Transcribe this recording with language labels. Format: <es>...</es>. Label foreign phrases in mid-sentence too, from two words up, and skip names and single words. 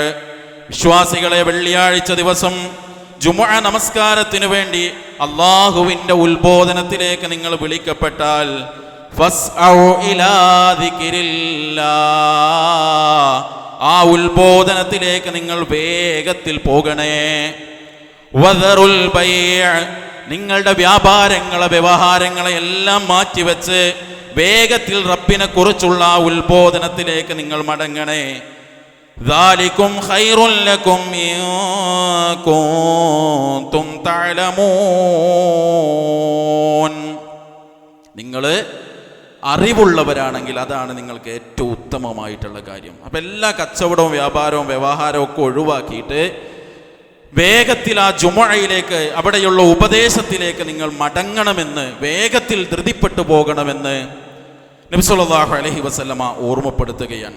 <ml>വിശ്വാസികളെ, വെള്ളിയാഴ്ച ദിവസം ജുമുഅ നമസ്കാരത്തിനു വേണ്ടി അല്ലാഹുവിൻ്റെ ഉത്ബോധനത്തിലേക്ക് നിങ്ങൾ വിളിക്കപ്പെട്ടാൽ</ml> <ar>فاسعوا إلى ذكر الله,</ar> <ml>ആ ഉത്ബോധനത്തിലേക്ക് നിങ്ങൾ വേഗത്തിൽ പോകണേ.</ml> <ar>وذروا البيع,</ar> <ml>നിങ്ങളുടെ വ്യാപാരങ്ങളെ വ്യവഹാരങ്ങളെ എല്ലാം മാറ്റിവെച്ച് വേഗത്തിൽ റബ്ബിനെ കുറിച്ചുള്ള ആ ഉത്ബോധനത്തിലേക്ക് നിങ്ങൾ മടങ്ങണേ.</ml> <ar>ذَلِكُمْ خَيْرٌ لَكُمْ إِن كُنتُمْ تَعْلَمُونَ.</ar> <ml>നിങ്ങൾ അറിവുള്ളവരാണെങ്കിൽ അതാണ് നിങ്ങൾക്ക് ഏറ്റവും ഉത്തമമായിട്ടുള്ള കാര്യം. അപ്പം എല്ലാ കച്ചവടവും വ്യാപാരവും വ്യവഹാരവും ഒക്കെ ഒഴിവാക്കിയിട്ട് വേഗത്തിൽ ആ ജുമുഅയിലേക്ക്, അവിടെയുള്ള ഉപദേശത്തിലേക്ക് നിങ്ങൾ മടങ്ങണമെന്ന്, വേഗത്തിൽ ധൃതിപ്പെട്ടു പോകണമെന്ന് നബി</ml> <ar>صلى الله عليه وسلم</ar> <ml>ഓർമ്മപ്പെടുത്തുകയാണ്.</ml>